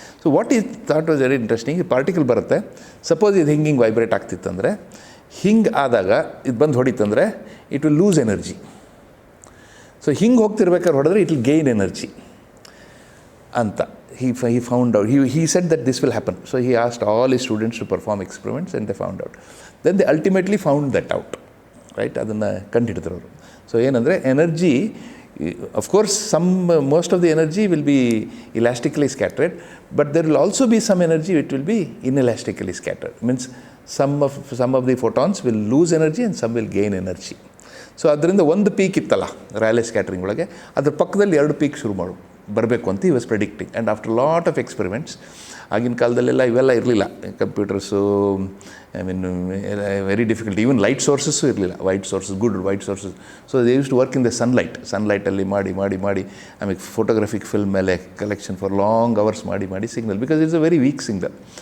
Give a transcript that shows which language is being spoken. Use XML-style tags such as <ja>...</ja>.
<en>So what is thought was very interesting.</en> <kn>ಈ particle ಬರುತ್ತೆ, suppose ಇದು ಹಿಂಗೆ ವೈಬ್ರೇಟ್ ಆಗ್ತಿತ್ತಂದರೆ, ಹಿಂಗೆ ಆದಾಗ ಇದು ಬಂದು ಹೊಡಿತಂದರೆ</kn> <en>It will lose energy.</en> <kn>So ಹಿಂಗೆ ಹೋಗ್ತಿರ್ಬೇಕಾದ್ರೆ ಹೊಡೆದ್ರೆ</kn> <en>it will gain energy</en> <kn>ಅಂತ</kn> <en>he found out. He said that this will happen. So he asked all his students to perform experiments and they found out. Then they ultimately found that out, right?</en> <kn>ಅದನ್ನು ಕಂಡುಹಿಡಿದ್ರು ಅವರು. So ಏನಂದರೆ</kn> <en>Energy, of course most of the energy will be elastically scattered, but there will also be some energy which will be inelastically scattered. Means some of the photons will lose energy and some will gain energy.</en> <kn>So ಅದರಿಂದ ಒಂದು peak ಇತ್ತಲ್ಲ ರಾಯ್ಲೆ scattering ಒಳಗೆ, ಅದ್ರ ಪಕ್ಕದಲ್ಲಿ 2 peak ಶುರು ಬರಬೇಕು ಅಂತ</kn> <en>ಈ was predicting. And after lot of experiments,</en> <kn>ಆಗಿನ ಕಾಲದಲ್ಲೆಲ್ಲ ಇವೆಲ್ಲ ಇರಲಿಲ್ಲ,</kn> <en>Computers, I mean very difficult. Even light sources</en> <kn>ಇರಲಿಲ್ಲ,</kn> <en>Good white sources. So they use to work in the ಸನ್ಲೈಟಲ್ಲಿ</en> <kn>ಮಾಡಿ ಆಮೇಲೆ</kn> <en>photographic film</en> <kn>ಮೇಲೆ</kn> <en>Collection for long hours ಮಾಡಿ signal, because it's a very weak signal.</en>